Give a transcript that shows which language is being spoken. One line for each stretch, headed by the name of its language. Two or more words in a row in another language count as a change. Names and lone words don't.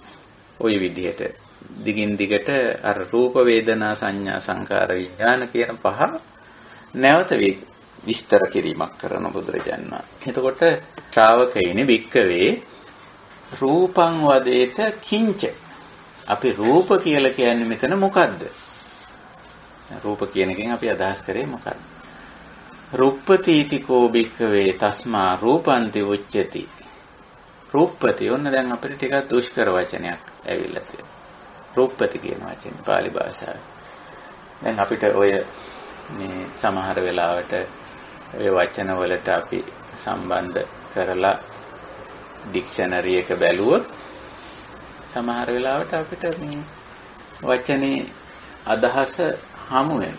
Sinhala: ওই විදිහට දිගින් දිගට අර රූප වේදනා සංඥා සංකාර විඥාන කියන පහ නැවත විස්තර කිරීමක් කරන බුදුරජාණන් වහන්සේ. එතකොට ශ්‍රාවකයිනි
Pali: බික්කවේ රූපං වදේත කිංච.
Sinhala: අපි රූප කියලා කියන්නේ මෙතන මොකද්ද? රූප කියන එකෙන් අපි අදහස් කරේ මොකක්ද?
Pali: රුප්පතිතිකෝ බික්කවේ තස්මා රූපන්ති උච්චති.
Sinhala: රුප්පති ඔන්න දැන් අපිට ටිකක් දුෂ්කර වචනයක් ඇවිල්ලා තියෙනවා. රුප්පති කියන වචනේ පාලි භාෂාවේ. දැන් අපිට ඔය මේ සමහර වෙලාවට ඔය වචන වලට අපි සම්බන්ධ කරලා ඩික්ෂනරි එක බැලුවොත් සමහර වෙලාවට අපිට මේ වචනේ අදහස හමු වෙනවා.